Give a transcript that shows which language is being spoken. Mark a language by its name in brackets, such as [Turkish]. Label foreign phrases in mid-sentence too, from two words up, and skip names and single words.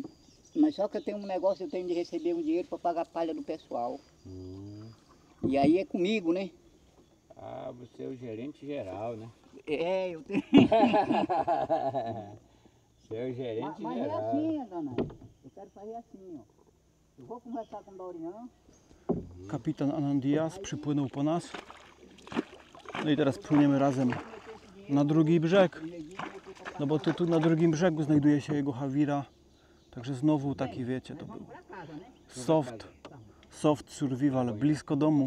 [Portuguese] Mas só que eu tenho um negócio, eu tenho de receber um dinheiro para pagar a palha do pessoal. E aí é comigo, né? Ah, você é o gerente geral, né? É, eu tenho. Você é o gerente Mas geral. é assim, dona. Eu quero fazer assim, ó. Eu vou conversar com o Dorian. [Polish] Kapitan Anandias przypłynął po nas. No i teraz płyniemy razem na drugi brzeg. No bo tu na drugim brzegu znajduje się jego Hawira. Także znowu taki, wiecie, to był [English] soft survival, [Polish] blisko domu.